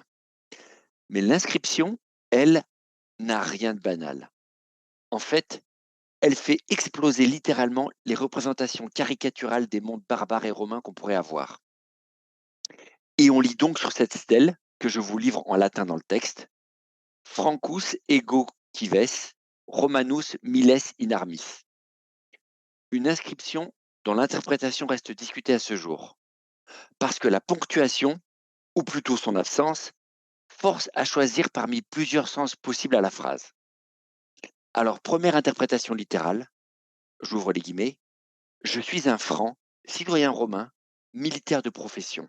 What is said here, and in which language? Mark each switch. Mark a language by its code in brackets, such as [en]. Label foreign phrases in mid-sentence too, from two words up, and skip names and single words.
[fr] Mais l'inscription, elle, n'a rien de banal. En fait, elle fait exploser littéralement les représentations caricaturales des mondes barbares et romains qu'on pourrait avoir. Et on lit donc sur cette stèle, que je vous livre en latin dans le texte, [la] Francus ego cives, Romanus miles in armis. [fr] Une inscription dont l'interprétation reste discutée à ce jour, parce que la ponctuation, ou plutôt son absence, force à choisir parmi plusieurs sens possibles à la phrase. Alors, première interprétation littérale, j'ouvre les guillemets, je suis un franc, citoyen romain, militaire de profession.